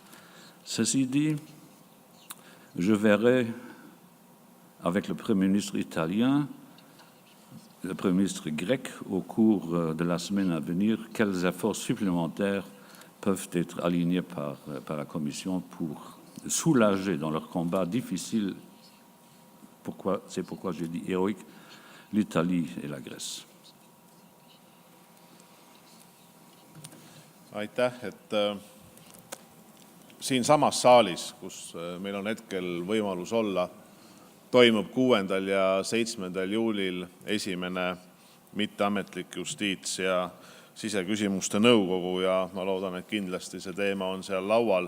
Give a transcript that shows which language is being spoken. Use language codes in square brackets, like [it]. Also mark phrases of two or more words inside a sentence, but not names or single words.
[fr] Ceci dit, je verrai avec le Premier ministre italien, le Premier ministre grec, au cours de la semaine à venir, quels efforts supplémentaires peuvent être alignés par la Commission pour soulager dans leur combat difficile, c'est pourquoi j'ai dit héroïque, l'Italie et la Grèce. [et] Aitäh, siinsamas saalis, kus meil on hetkel võimalus olla, toimub 6. ja 7. juulil esimene mitteametlik justiits- ja siseküsimuste nõukogu ja ma loodan, et kindlasti see teema on seal laual.